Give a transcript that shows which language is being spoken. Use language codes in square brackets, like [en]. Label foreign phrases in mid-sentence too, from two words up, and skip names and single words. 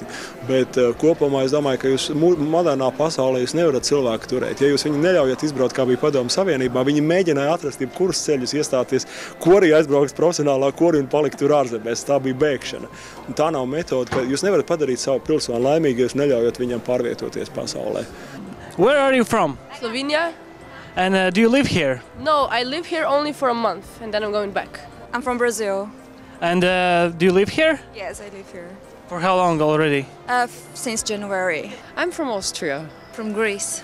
[lv] Bet kopumā es domāju, ka jūs modernā pasaulē jūs nevarat cilvēku turēt. Ja jūs viņu neļaujat izbraukt, kā bija Padomju Savienībā, viņi mēģināja atrast jebkurus ceļus, iestāties korī, aizbraukt profesionālā korī un palikt tur ārzemēs. Tā bija bēgšana. Un tā nav metode, ka jūs nevarat padarīt savu pilsoni laimīgu, ja jūs neļaujat viņam pārvietoties pasaulē. [en] Where are you from? Slovenia. And do you live here? No, I live here only for a month and then I'm going back. I'm from Brazil. And do you live here? Yes, I live here. For how long already? Since January. I'm from Austria. From Greece.